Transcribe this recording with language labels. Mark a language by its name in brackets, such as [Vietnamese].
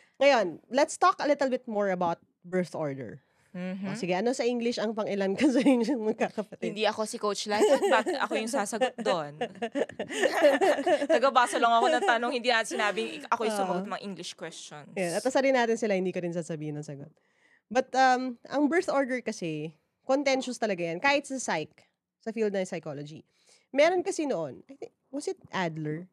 [English] Ngayon, let's talk a little bit more about birth order. Mhm. [Filipino] O, sige, ano sa English ang pang-ilan ka sa inyong magkakapatid? Hindi ako si Coach Light. Bakit ako yung sasagot doon? Tagabasa lang ako ng tanong, hindi natin sinabing ako yung sumagot ng mga English questions. Yeah, at asarin natin sila, hindi ko rin sasabihin ng sagot. But, ang birth order kasi, contentious talaga yan. Kahit sa sa field ng psychology. Meron kasi noon, [English] I think, was it Adler?